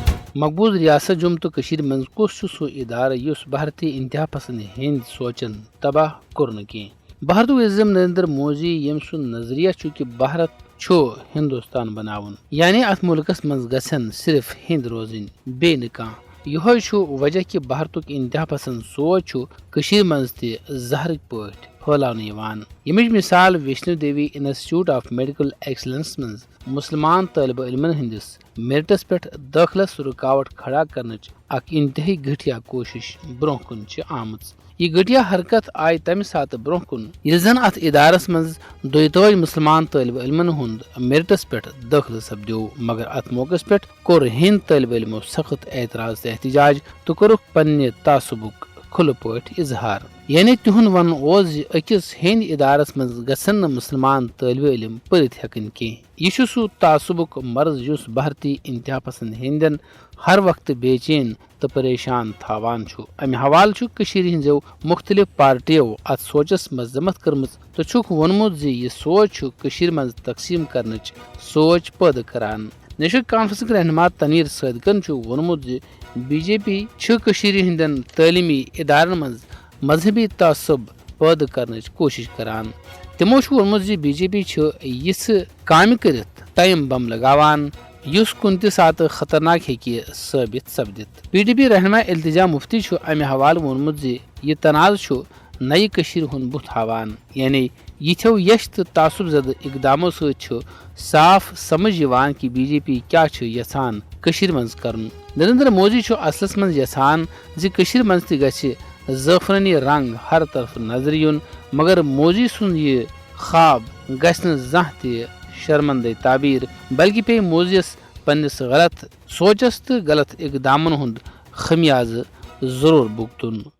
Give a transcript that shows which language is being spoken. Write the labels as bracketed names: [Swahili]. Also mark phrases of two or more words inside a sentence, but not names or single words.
[Kashmiri] مقبوض ریاست جوم تو کشیر من کس سو ادارہ یس بھارتی انتہا پسند ہند سوچن تباہ کورن کی بھارت اعظم نریندر مودی یم سن نظریہ چھ کہ بھارت چھو ہندوستان بناون یعنی ات ملکس من گژھن صرف ہند روزن بے نہ کانٛہہ یہ چھ وجہ کہ بھارتک انتہا پسند سوچ چھ کشیر منز تہ زہرک پٲٹھۍ پھہلاونہٕ یوان یمچ مثال ویشنو دیوی انسٹیٹیوٹ آف میڈیکل ایکسلنس منز مسلمان طالب علمن ہندس میرٹس پہ داخلس رکاوٹ کھڑا کرنچ اک انتہائی گھٹیا کوشش برو کن آمت یہ گھٹیا حرکت آئی تمہ سات برو کن یل زن ات ادارس مز دوتاج مسلمان طالب علمن ہند میرٹس پہ داخل سپدیو مگر ات موقع پہ کور ہند طالب علمو سخت اعتراض احتجاج تو کورک پنہ تعصبک کھلہ پٲٹھۍ اظہار یعنی تہند ون اوس اکس ہند ادارس مز گژھن نہ مسلمان طالب علم پرت ہیکن کی یہ سہ تعصبک مرض یس بھارتی انتہا پسند ہندین ہر وقت بے چین تو پریشان تھاوان چھ امہ حوالہ چھ کشیر ہنزو مختلف پارٹیو ات سوچس مذمت کرمز تو چھکھ وونمت زِ یہ سوچ چھ کشیر مز تقسیم کرنچ سوچ پٲدٕ کران نیشنل کانفرنسک رہنما تنویر صادقن چھ وونمت زِ بی جے پی چھ کشیر ہندین تعلیمی ادارن مز مذہبی تعصب پٲدٕ کرنچ کوشش کران تمو چھ وونمت زِ بی جے پی چھ یژھٕ کامہِ کٔرِتھ [English] time bomb [Kashmiri] لگاوان یس کن تہ سات خطرناک ہیکہ ثابت سپدِتھ پی ڈی پی رہنما التجا مفتی چھ امہ حوالہ وونمت زِ یہ تنازع چھ نئی کشیر ہند بت ہاوان یعنی یتھو یش تو تعصب زدہ اقدامو ست چھ صاف سمجھ یوان کہ بی جے پی کیا چھ یژھان کشیر منز کرن نریندر مودی چھ اصلس منز یژھان زِ کشیر منز تہ گژھِ زعفرانی رنگ ہر طرف نظر یُن مگر مودی سُنٛد یہ خواب گژھِ نہٕ زانٛہہ تہِ شرمندے تعبیر بلکہ پے مودی یس پننس غلط سوچس تو غلط اقدامن ہند خمیازہ ضرور بھگتن